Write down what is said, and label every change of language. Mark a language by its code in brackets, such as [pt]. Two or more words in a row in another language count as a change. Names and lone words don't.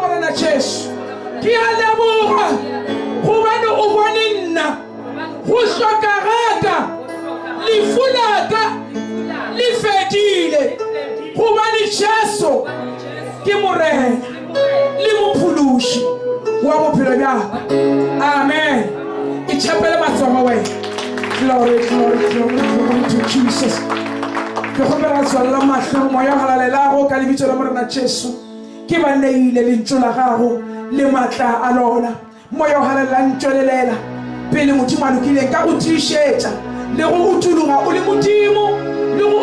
[nso] morena Jesu ke a leboga gobane o bone nna go hlokagaka lefu laka le fedile gobane Jesu ke morena le mophološi wa bophelo bjaka amen itšhapele matsogo wena [en] glory glory glory glory [nso] to Jesus ke kgopela tswalela mahlo moya galalelago ka lebitso la morena Jesu ke ba neile lentšu la gago le matla a lona moya o galelela ntšwelelela pele modimo a lokileng ka go tiišetša le go utologa o le modimo le go